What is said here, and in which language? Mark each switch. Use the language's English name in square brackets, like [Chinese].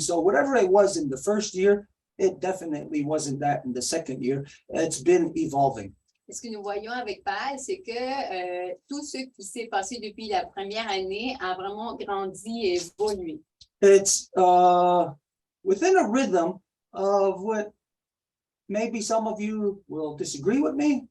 [English] So whatever it was in the first year, it definitely wasn't that in the second year. It's been evolving. [French] Ce que nous voyons avec Pal, c'est que tout ce qui s'est passé depuis la première année a vraiment grandi et évolué. [English] It's within a rhythm of what maybe some of you will disagree with me.